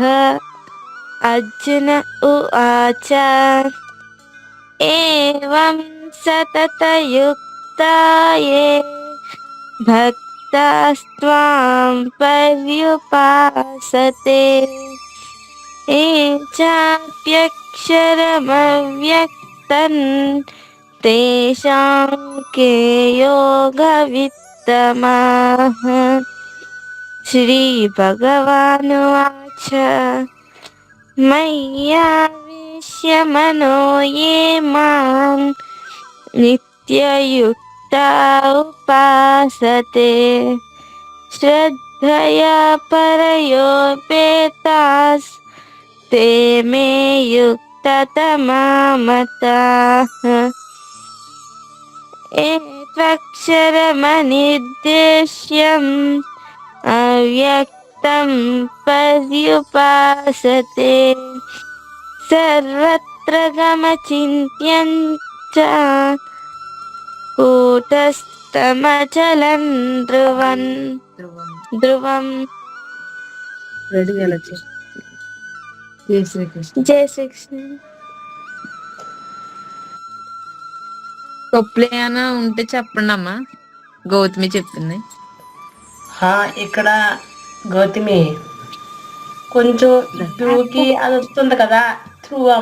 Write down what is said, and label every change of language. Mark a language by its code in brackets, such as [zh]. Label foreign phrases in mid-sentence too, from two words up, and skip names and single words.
[sa] అర్జున ఉవాచ ఏవం సతతయుక్తాయే భక్తాస్త్వాం పర్యుపాసతే ఏ చాప్యక్షరమవ్యక్తం తేషాం కే యోగవిత్తమాః. శ్రీభగవానువాచ మయ్యావేశ్య మనో ఏ మాం నిత్యయుక్తా ఉపాసతే శ్రద్ధయా పరయోపేతాస్ ते मे युक्ततमा मताः. त्वक्षरमनिर्देश्यम् अव्यक्तं पर्युपासते सर्वत्र गमचिन्त्यं च कूटस्थमचलं ध्रुवम्. [te] రెడీ వెళ్ళచ్చు. జై శ్రీకృష్ణ. జై శ్రీకృష్ణ. తప్పులు ఏమైనా ఉంటే చెప్పండి అమ్మా. గౌతమి చెప్తుంది. ఇక్కడ గౌతమి కొంచెం దూకి అది వస్తుంది కదా, ధ్రువం